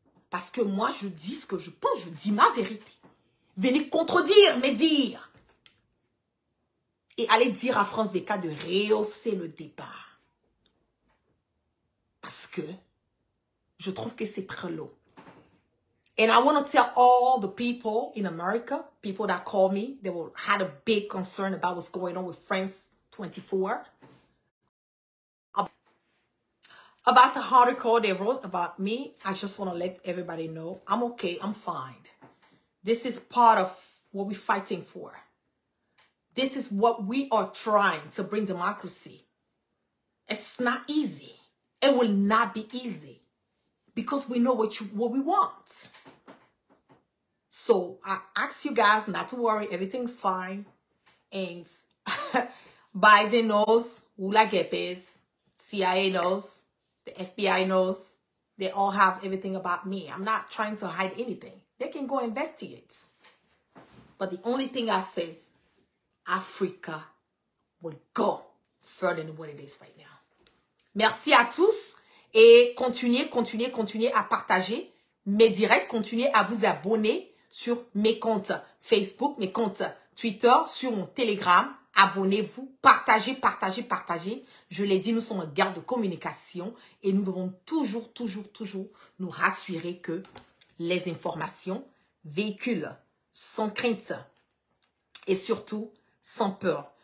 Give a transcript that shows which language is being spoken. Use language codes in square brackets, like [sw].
[fr] Parce que moi, je dis ce que je pense, je dis ma vérité. Venez contredire mes dires. Et allez dire à France BK de rehausser le débat. Parce que je trouve que c'est très lourd. [en] And I want to tell all the people in America, people that call me, they had a big concern about what's going on with France 24. About the article they wrote about me, I just want to let everybody know I'm okay, I'm fine. This is part of what we're fighting for. This is what we are trying to bring democracy. It's not easy. It will not be easy. because we know what we want. So I ask you guys not to worry. Everything's fine. And Biden knows who la GEP is. CIA knows. The FBI knows. They all have everything about me. I'm not trying to hide anything. They can go investigate. But the only thing I say, Africa will go further than what it is right now. [fr] Merci à tous. Et continuez à partager mes directs. Continuez à vous abonner sur mes comptes Facebook, mes comptes Twitter, sur mon Telegram. Abonnez-vous, partagez. Je l'ai dit, nous sommes en guerre de communication et nous devons toujours nous rassurer que les informations véhiculent sans crainte et surtout sans peur.